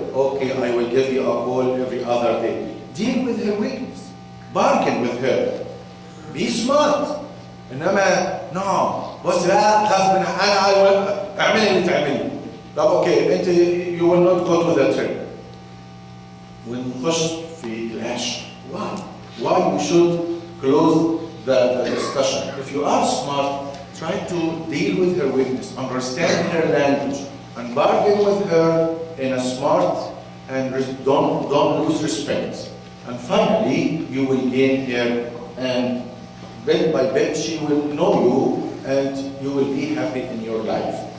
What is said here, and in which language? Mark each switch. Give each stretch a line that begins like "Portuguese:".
English: Okay, I will give you a call every other day. Deal with her weakness. Bargain with her. Be smart.
Arabic: إنما
English: no.
Arabic: بص بقى غصب أنا اعملي اللي تعملي. طب اوكي انت
English: you will not go to the trip.
Arabic: ونخش في clash.
English: Why we should close the discussion? If you are smart, try to deal with her weakness, understand her language, and bargain with her in a smart and don't lose respect. And finally, you will gain her, and bit by bit she will know you, and you will be happy in your life.